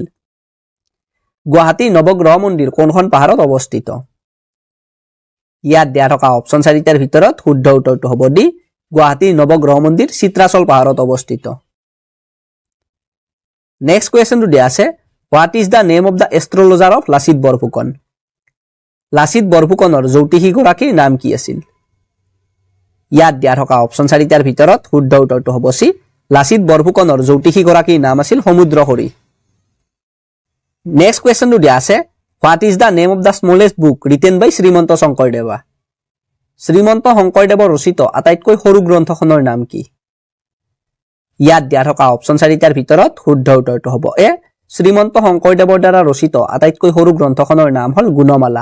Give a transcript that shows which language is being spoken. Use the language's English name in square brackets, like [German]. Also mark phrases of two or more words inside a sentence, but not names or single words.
[Assamese] গুৱাহাটীৰ নৱগ্ৰহ মন্দিৰ কোনখন পাহাৰত অৱস্থিত? ইয়াত দিয়া থকা অপশ্যন 4টাৰ ভিতৰত শুদ্ধ উত্তৰটো হ'ব ডি গুৱাহাটীৰ নৱগ্ৰহ মন্দিৰ চিত্ৰাচল পাহাৰত অৱস্থিত। [English] next questionটো [Assamese] দিয়া আছে [English] what is the name of the astrologer of লাচিত বৰফুকন? [Assamese] লাচিত বৰফুকনৰ জ্যোতিষীগৰাকীৰ নাম কি আছিল? ইয়াত দিয়া থকা অপশ্যন 4টাৰ ভিতৰত শুদ্ধ উত্তৰটো হ'ব চি লাচিত বৰফুকনৰ জ্যোতিষীগৰাকীৰ নাম আছিল সমুদ্ৰহৰি। [English] next questionটো [Assamese] দিয়া আছে [English] what is the name of the smallest book written by শ্ৰীমন্ত শংকৰদেৱা? [Assamese] শ্ৰীমন্ত শংকৰদেৱৰ ৰচিত আটাইতকৈ সৰু গ্ৰন্থখনৰ নাম কি? ইয়াত দিয়া থকা অপশ্যন 4টাৰ ভিতৰত শুদ্ধ উত্তৰটো হ'ব এ শ্ৰীমন্ত শংকৰদেৱৰ দ্বাৰা ৰচিত আটাইতকৈ সৰু গ্ৰন্থখনৰ নাম হ'ল গুণমালা।